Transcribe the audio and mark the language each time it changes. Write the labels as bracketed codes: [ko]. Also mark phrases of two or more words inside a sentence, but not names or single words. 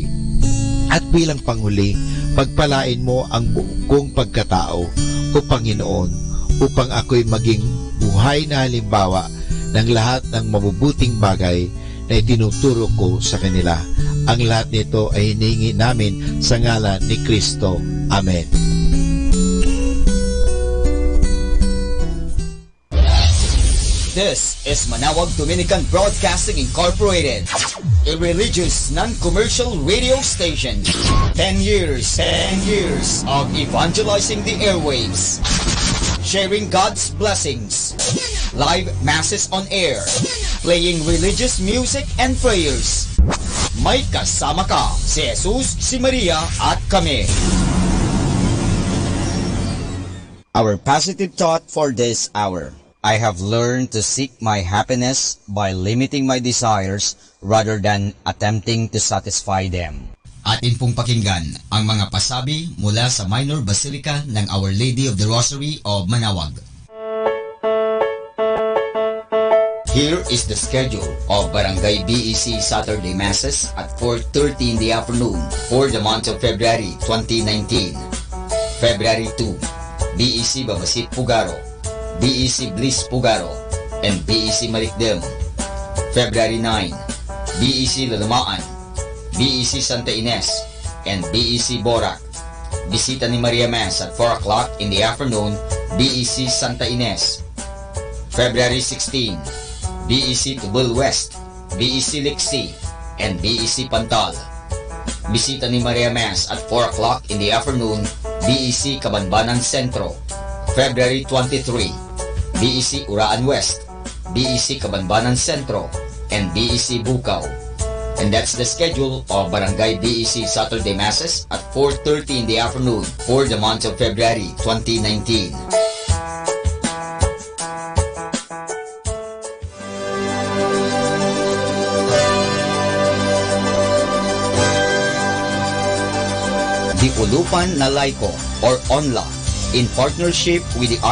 [tl] At bilang panghuli, pagpalain mo ang buong kong pagkatao, O Panginoon, upang ako'y maging buhay na halimbawa ng lahat ng mabubuting bagay na itinuturo ko sa kanila. Ang lahat nito ay hinihingi namin sa ngalan ni Kristo. Amen. [en] This is Manawag Dominican Broadcasting Incorporated, a religious, non-commercial radio station. 10 years of evangelizing the airwaves, sharing God's blessings, live masses on air, playing religious music and prayers. [tl] May kasama ka, si Jesus, si Maria, at kami. [en] Our positive thought for this hour. I have learned to seek my happiness by limiting my desires rather than attempting to satisfy them. [tl] Atin pong pakinggan ang mga pasabi mula sa Minor Basilica ng Our Lady of the Rosary of Manawag. [en] Here is the schedule of Barangay BEC Saturday Masses at 4:30 in the afternoon for the month of February 2019. February 2, BEC Babasit Pugaro, BEC Bliss Pugaro, and BEC Marikdem. February 9, BEC Lalamaan, BEC Santa Ines, and BEC Borac. Bisita ni Maria Mass at 4 o'clock in the afternoon, BEC Santa Ines. February 16, BEC Tubul West, BEC Lixi, and BEC Pantal. Bisita ni Maria Mass at 4 o'clock in the afternoon, BEC Cabanbanan Centro. February 23, BEC Uraan West, BEC Cabanbanan Centro, and BEC Bukaw. And that's the schedule of Barangay BEC Saturday Masses at 4:30 in the afternoon for the month of February 2019. The Ulupan na Laiko or ONLA, in partnership with the